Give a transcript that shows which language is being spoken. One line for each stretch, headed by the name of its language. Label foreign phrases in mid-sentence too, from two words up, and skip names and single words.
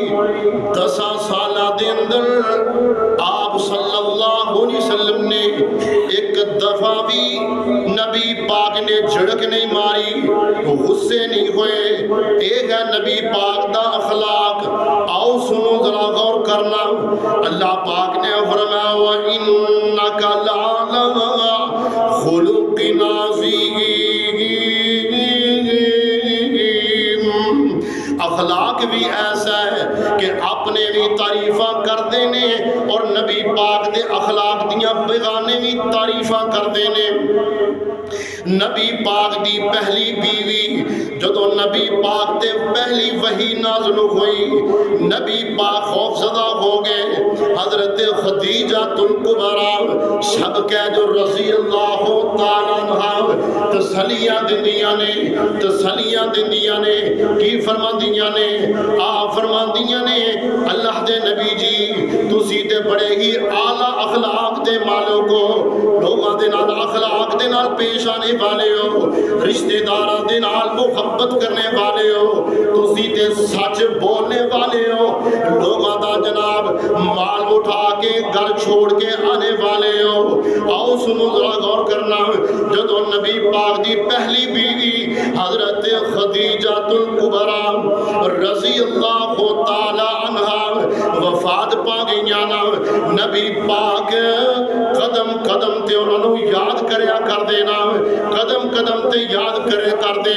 Punjabi: 10 سالہ دے اندر آپ
Arabic: صلی اللہ علیہ وسلم
Punjabi: نے ایک دفعہ بھی نبی پاک نے جھڑک نہیں ماری، غصے نہیں ہوئے۔ ایک ہے نبی پاک دا اخلاق، آؤ سنو ذرا غور کرنا۔ اللہ پاک نے فرمایا
Arabic: وَإِنَّكَ لَعَلَىٰ خُلُقٍ عَظِيمٍ
Punjabi: اخلاق بھی ایسا ہے کہ اپنے بھی تعریفاں کر دینے اور نبی پاک دے اخلاق دیاں بیگانے بھی تعریفاں کر دینے۔ نبی پاک دی پہلی بیوی جدو نبی پاک تے پہلی وحی نازل ہوئی، نبی پاک خوف زدہ ہو گئے۔ حضرت خدیجہ الکبریٰ سب کہہ جو
Arabic: رضی اللہ تعالیٰ عنہ
Punjabi: تسلیاں دندیاں نے، تسلیاں دندیاں نے، کی فرما دیاں نے، آپ فرما دیاں نے اللہ دے نبی جی تو تسی تے بڑے ہی اعلیٰ اخلاق دے مالک ہو، لوگاں دے نال اخلاق دے نال پیش آنے والے ہو، رشتہ داراں دے نال محبت کرنے والے ہو، تسی تے سچ بولنے والے ہو، لوگاں دا جناب مال اٹھا کے گھر چھوڑ کے آنے والے ہو۔ آؤ سنو ذرا غور کرنا، جدو نبی پاک دی پہلی بیوی حضرت خدیجہ الکبریٰ
Arabic: رضی اللہ تعالی عنہا
Punjabi: وفات پا گئیاں نا، نبی پاک قدم قدم تے انہوں نے یاد کریا کر دینا، قدم قدم تے یاد کرے کر دے۔